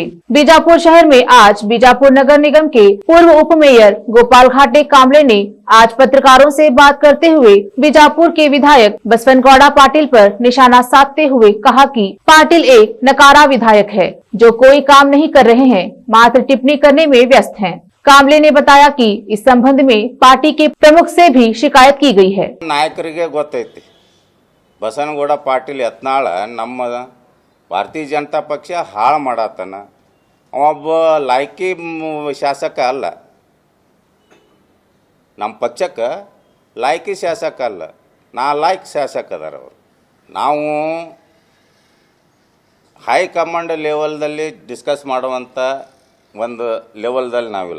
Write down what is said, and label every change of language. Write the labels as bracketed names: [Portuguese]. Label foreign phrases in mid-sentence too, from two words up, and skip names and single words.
[Hindi] बीजापुर शहर में आज बीजापुर नगर निगम के पूर्व उप मेयर गोपाल घाटे कामले ने आज पत्रकारों से बात करते हुए बीजापुर के विधायक बसवनगौड़ा पाटिल पर निशाना साधते हुए कहा कि पाटिल एक नकारा विधायक है जो कोई काम नहीं कर रहे हैं, मात्र टिप्पणी करने में व्यस्त हैं। कामले ने बताया कि इस संबंध में पार्टी के प्रमुख से भी शिकायत की गई है। [Kannada] ನಾಯಕರಿಗೆ ಗೊತ್ತೈತಿ बसवनगौड़ा पाटिल यत्नाळ ನಮ್ಮ ಭಾರತೀಯ ಜನತಾ ಪಕ್ಷ ಹಾಳು ಮಾಡಾತನ, ಒಬ್ಬ ಲಾಯ್ಕಿ ಶಾಸಕ ಅಲ್ಲ, ನಮ್ಮ ಪಕ್ಷಕ್ಕೆ ಲಾಯ್ಕಿ ಶಾಸಕ ಅಲ್ಲ, ನಾಲಾಯ್ಕ್ ಶಾಸಕ ಅದಾರ ಅವರು. ನಾವು ಹೈಕಮಾಂಡ್ ಲೆವೆಲ್ದಲ್ಲಿ ಡಿಸ್ಕಸ್ ಮಾಡುವಂಥ ಒಂದು ಲೆವೆಲ್ದಲ್ಲಿ ನಾವಿಲ್ಲ.